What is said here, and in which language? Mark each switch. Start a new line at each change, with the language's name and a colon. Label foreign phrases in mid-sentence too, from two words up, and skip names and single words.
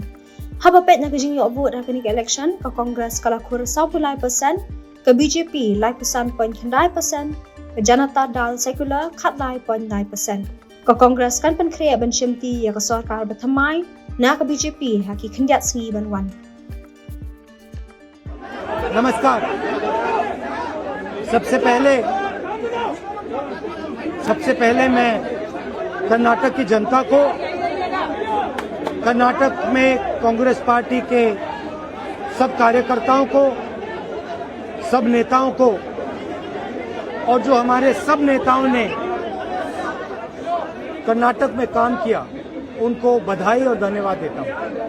Khasi: Habapet na kajing yo vote ha kani ka election ka Congress kalakur 10%, ka BJP 9.9%, ka Janata Dal Secular khat 9.9%. Ka Congress kan pan kriya ban shimti ya ka sarkar bathamay na ka BJP ha ki khandiat sngi banwan.
Hindi: नमस्कार। सबसे पहले मैं कर्नाटक की जनता को, कर्नाटक में कांग्रेस पार्टी के सब कार्यकर्ताओं को, सब नेताओं को और जो हमारे सब नेताओं ने कर्नाटक में काम किया उनको बधाई और धन्यवाद देता हूं।